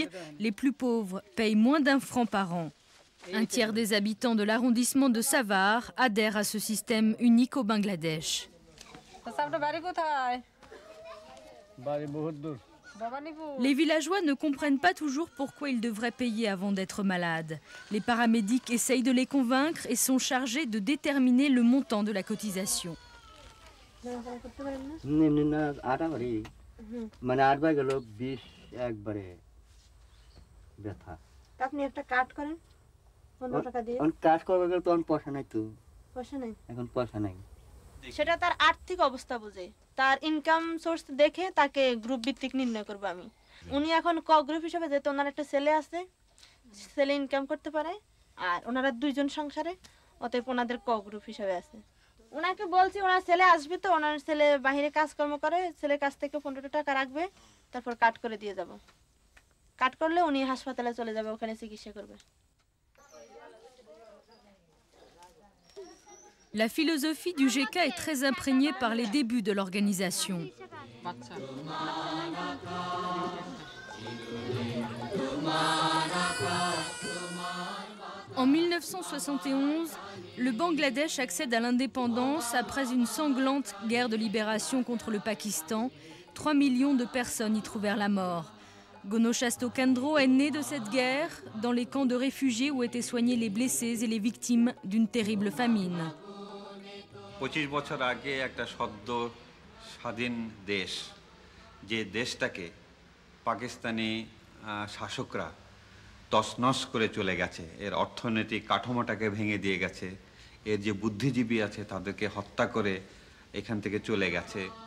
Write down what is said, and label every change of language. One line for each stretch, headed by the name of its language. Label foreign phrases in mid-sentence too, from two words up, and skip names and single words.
French: Les plus pauvres payent moins d'1 franc par an. Un tiers des habitants de l'arrondissement de Savart adhèrent à ce système unique au Bangladesh. Les villageois ne comprennent pas toujours pourquoi ils devraient payer avant d'être malades. Les paramédics essayent de les convaincre et sont chargés de déterminer le montant de la cotisation.
Bangla: সেটা তার আর্থিক অবস্থা বুঝে, তার
English: income source
Bangla: দেখে তাকে গ্রুপ ভিত্তিক নির্ণয় করব আমি। উনি এখন ক গ্রুপ হিসেবে, যেহেতু ওনার একটা ছেলে আছে, ছেলে ইনকাম করতে পারে, আর ওনারা 2 জন সংসারে, অতএব ওনাদের ক গ্রুপ হিসেবে আছে। ওনাকে বলছি ওনার ছেলে আসবে, তো ওনার ছেলে বাইরে কাজকর্ম করে, ছেলের কাছ থেকে 15 টাকা রাখবে, তারপর কাট করে দিয়ে যাব। কাট করলে উনি হাসপাতালে চলে যাবে, ওখানে চিকিৎসা করবে।
French: La philosophie du GK est très imprégnée par les débuts de l'organisation. En 1971, le Bangladesh accède à l'indépendance après une sanglante guerre de libération contre le Pakistan. 3 millions de personnes y trouvèrent la mort. Gonochasto Kandro est né de cette guerre dans les camps de réfugiés où étaient soignés les blessés et les victimes d'une terrible famine.
Bangla: 25 বছর আগে একটা সদ্য স্বাধীন দেশ, যে দেশটাকে পাকিস্তানি শাসকরা তছনছ করে চলে গেছে, এর অর্থনৈতিক কাঠামোটাকে ভেঙে দিয়ে গেছে, এর যে বুদ্ধিজীবী আছে তাদেরকে হত্যা করে এখান থেকে চলে গেছে,